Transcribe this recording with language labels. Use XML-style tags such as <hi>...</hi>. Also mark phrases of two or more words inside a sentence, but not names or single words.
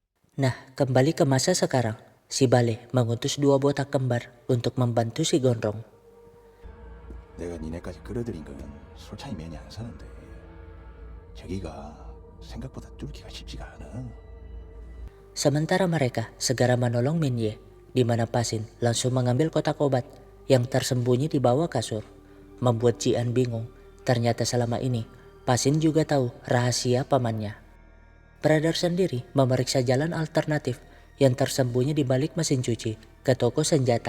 <id>Nah, kembali ke masa sekarang, si Bale mengutus 2 botak kembar untuk membantu si Gondrong.</id> <ko>내가 니네까지 끌어들인 건 솔찬히 면이 안 사는데 저기가 생각보다 뚫기가 쉽지가 않아.</ko> <id>Sementara mereka segera menolong Minye, di mana Pasin langsung mengambil kotak obat yang tersembunyi di bawah kasur. Membuat Jian bingung, ternyata selama ini Pasin juga tahu rahasia pamannya. Brother sendiri memeriksa jalan alternatif yang tersembunyi di balik mesin cuci ke toko senjata.</id>